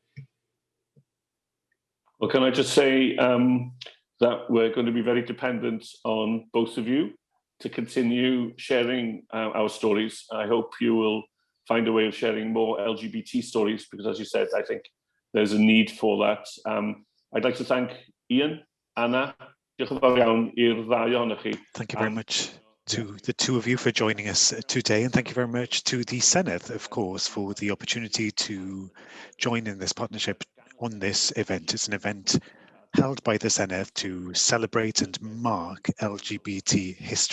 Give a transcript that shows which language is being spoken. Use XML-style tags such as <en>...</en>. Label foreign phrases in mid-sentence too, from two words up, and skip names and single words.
<en>Well, can I just say that we're going to be very dependent on both of you to continue sharing our stories. I hope you will find a way of sharing more LGBT stories, because as you said, I think there's a need for that. I'd like to thank</en> <cy>Ian, Anna, diolch yn fawr iawn i'r ddau ohonoch chi.</cy> <en>Thank you very much to the two of you for joining us today, and thank you very much to the Senedd, of course, for the opportunity to join in this partnership on this event. It's an event held by the Senedd to celebrate and mark LGBT History Month.</en>